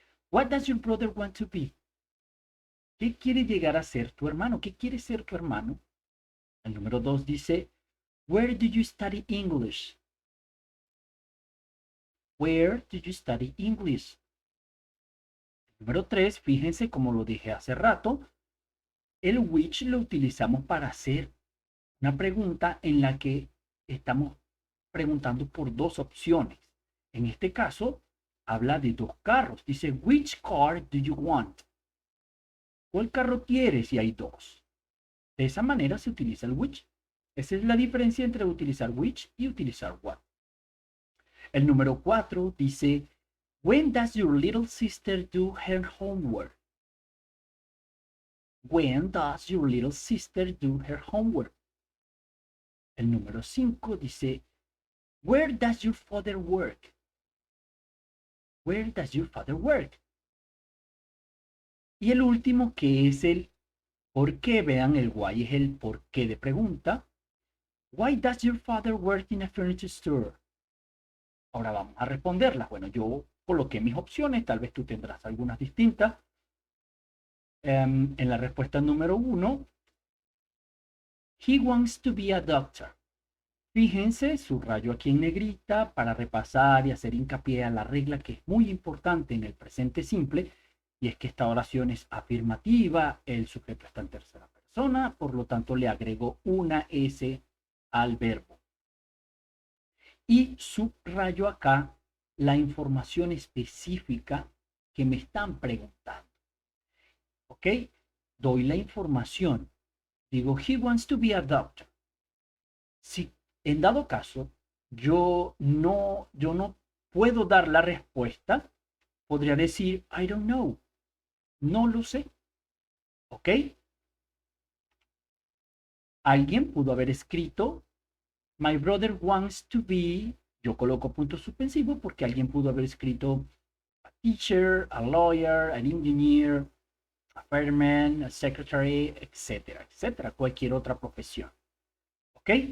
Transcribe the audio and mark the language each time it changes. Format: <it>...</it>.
<en>What does your brother want to be?</en> <es>¿Qué quiere llegar a ser tu hermano? ¿Qué quiere ser tu hermano? El número 2 dice,</es> <en>Where do you study English? Where do you study English?</en> <es>El número 3, fíjense como lo dije hace rato, el which lo utilizamos para hacer una pregunta en la que estamos preguntando por dos opciones. En este caso, habla de dos carros.</es> <en>Dice, which car do you want?</en> <es>¿Cuál carro quieres? Si hay dos. De esa manera se utiliza el which. Esa es la diferencia entre utilizar which y utilizar what. El número 4 dice,</es> <en>when does your little sister do her homework? When does your little sister do her homework?</en> <es>El número 5 dice,</es> <en>where does your father work? Where does your father work?</en> <es>Y el último, que es el por qué, vean, el why es el por qué de pregunta.</es> <en>Why does your father work in a furniture store?</en> <es>Ahora vamos a responderlas. Bueno, yo coloqué mis opciones, tal vez tú tendrás algunas distintas. En la respuesta número 1,</es> <en>he wants to be a doctor.</en> <es>Fíjense, subrayo aquí en negrita para repasar y hacer hincapié a la regla que es muy importante en el presente simple, y es que esta oración es afirmativa, el sujeto está en tercera persona, por lo tanto le agrego una S al verbo. Y subrayo acá la información específica que me están preguntando. ¿Ok? Doy la información.</es> <en>Digo, he wants to be a doctor.</en> <es>Si en dado caso yo no puedo dar la respuesta, podría decir,</es> <en>I don't know.</en> <es>No lo sé. ¿Ok? Alguien pudo haber escrito,</es> <en>my brother wants to be,</en> <es>yo coloco punto suspensivo porque alguien pudo haber escrito</es> <en>a teacher, a lawyer, an engineer, a fireman, a secretary,</en> <es>etcétera, etcétera, cualquier otra profesión. ¿Ok?</es>